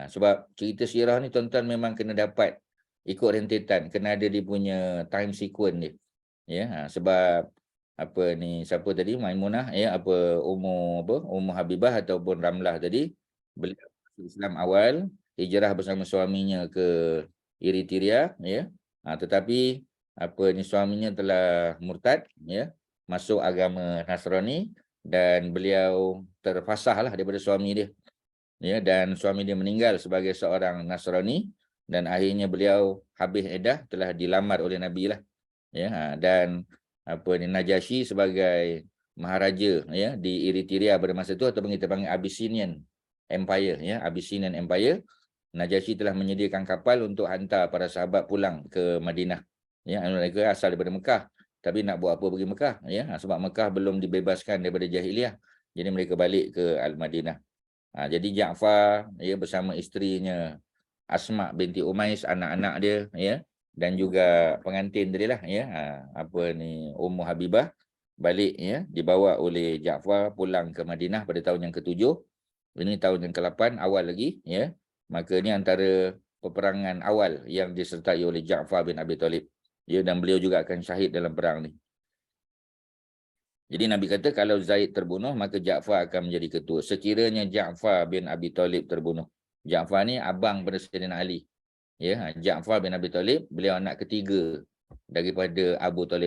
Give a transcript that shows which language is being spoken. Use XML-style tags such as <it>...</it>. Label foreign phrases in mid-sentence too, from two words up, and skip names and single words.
<ms>Sebab cerita sirah ni tuan-tuan memang kena dapat ikut rentetan, kena ada dia punya</ms> <en>time sequence</en> <ms>dia, ya. Sebab siapa tadi, Maimunah, ya, Ummu Habibah ataupun Ramlah tadi, beliau Islam awal, hijrah bersama suaminya ke Eritrea, ya. Tetapi suaminya telah murtad, ya, masuk agama Nasrani, dan beliau terfasahlah daripada suami dia, ya, dan suami dia meninggal sebagai seorang Nasrani, dan akhirnya beliau habis iddah, telah dilamar oleh Nabi lah, ya. Dan Najasyi sebagai maharaja, ya, di Eritrea pada masa itu, ataupun kita panggil Abyssinian Empire, ya, Abyssinian Empire. Najasyi telah menyediakan kapal untuk hantar para sahabat pulang ke Madinah, ya. Mereka asal daripada Mekah, tapi nak buat apa pergi Mekah, ya, sebab Mekah belum dibebaskan daripada jahiliah, jadi mereka balik ke Al-Madinah. Jadi Ja'far, ya, bersama isterinya Asma binti Umais, anak-anak dia, ya, dan juga pengantin tadi lah, ya, Ummu Habibah, balik, ya, dibawa oleh Ja'far pulang ke Madinah pada tahun yang ke-7. Ini tahun yang ke-8 awal lagi, ya. Maka ini antara peperangan awal yang disertai oleh Ja'far bin Abi Talib, ya, dan beliau juga akan syahid dalam perang ni. Jadi Nabi kata kalau Zaid terbunuh maka Ja'far akan menjadi ketua. Sekiranya Ja'far bin Abi Talib terbunuh. Ja'far ni abang pada Sayyidina Ali. Ya, Ja'far bin Abi Talib, beliau anak ketiga daripada Abu Talib.</ms>